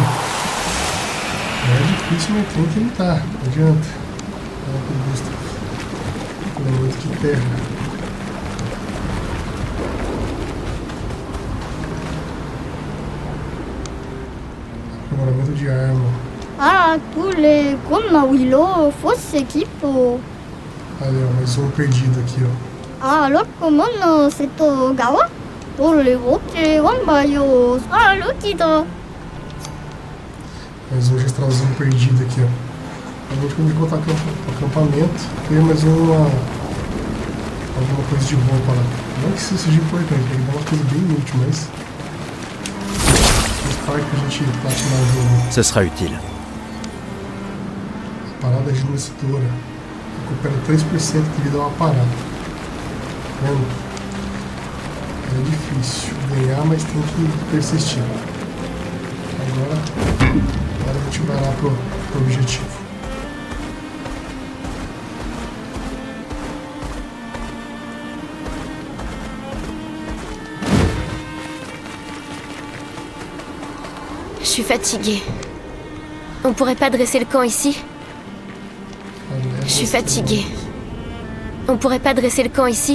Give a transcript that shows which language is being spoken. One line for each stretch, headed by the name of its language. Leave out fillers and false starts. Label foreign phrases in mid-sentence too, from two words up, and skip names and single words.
Portuguese: É difícil, mas tem que lutar, não adianta. Olha que custa. Lembrando que terra. Aprimoramento de arma.
French: Ah, cool, comme Willow, fausse équipe.
Portuguese: Olha, mais um perdido aqui, ó.
French: Ah, alors comment c'est au Gawa? Pour les autres, on va y ah, l'autre.
Portuguese: Mais um gestralzinho perdido aqui, ó. A gente vai voltar para o acampamento. Tem mais alguma coisa de roupa lá. Não que isso seja importante, porque dá uma coisa bem inútil, mas faz parte que a gente platinar o jogo.
French: Ce sera utile.
Portuguese: A parada rejuvenescedora recupera 3% de vida a uma parada. Tá vendo? É difícil ganhar, mas tem que persistir. Agora a gente vai lá pro objetivo.
French: Je suis fatiguée. On pourrait pas dresser le camp ici? Je suis fatiguée. On pourrait pas dresser le camp ici?